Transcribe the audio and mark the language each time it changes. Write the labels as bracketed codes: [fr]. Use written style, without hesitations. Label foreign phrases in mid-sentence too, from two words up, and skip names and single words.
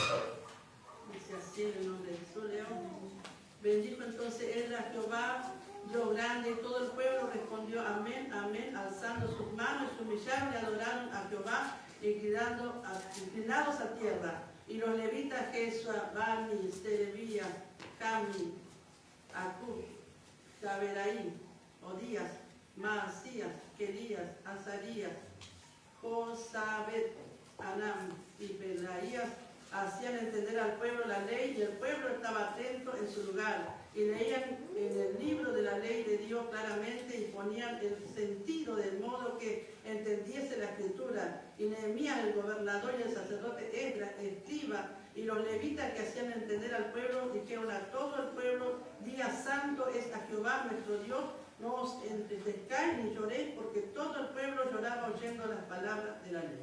[es] Dice así en el nombre de Jesús, León. Bendijo entonces él a Jehová, Dios grande, y todo el pueblo respondió amén, amén, alzando sus manos, se humillaron y adoraron a Jehová, inclinados a tierra. Y los levitas, Jesua, Bani, Serebía, Cami, Acub, Taberaí, Odías, Maasías, Querías, Azarías, Josabet, Anam y Pelaías hacían entender al pueblo la ley, y el pueblo estaba atento en su lugar, y leían en el libro de la ley de Dios claramente y ponían el sentido del modo que entendiese la escritura. Y Nehemías, el gobernador, y el sacerdote Esdras, escriba, y los levitas que hacían entender al pueblo, dijeron a todo el pueblo: día santo es a Jehová nuestro Dios, no os entristezcáis ni lloréis, porque todo el pueblo lloraba oyendo las palabras de la ley.